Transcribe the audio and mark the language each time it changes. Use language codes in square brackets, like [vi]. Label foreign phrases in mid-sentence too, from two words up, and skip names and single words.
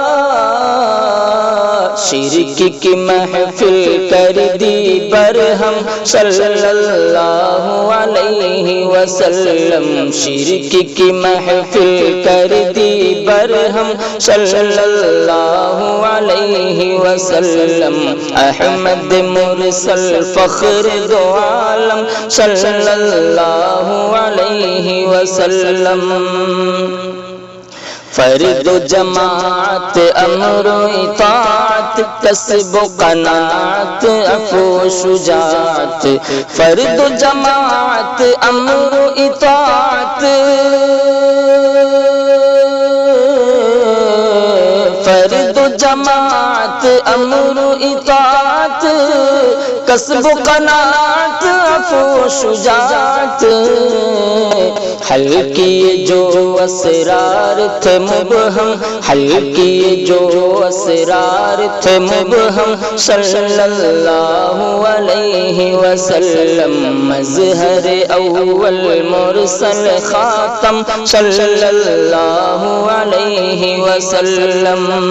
[ur] شرک کی محفل کر دی برہم [ar] صلی اللہ علیہ علیہ وسلم [ur] شرک کی محفل کر دی برہم [ar] صلی اللہ علیہ وسلم [ur] احمد مرسل فخر دو عالم [ar] صلی اللہ علیہ وسلم [ur] فرد و جماعت امر و اطاعت کسب و قناعت عفو و شجاعت فرد و جماعت امر و اطاعت فرد و جماعت امر و اطاعت کسب و قناعت عفو و شجاعت حل کیے جو اسرار تھے مبہم حل کیے جو اسرار تھے مبہم [ar] صلی اللہ علیہ وسلم [ur] مظہر اول مرسل خاتم [ar] صلی اللہ علیہ وسلم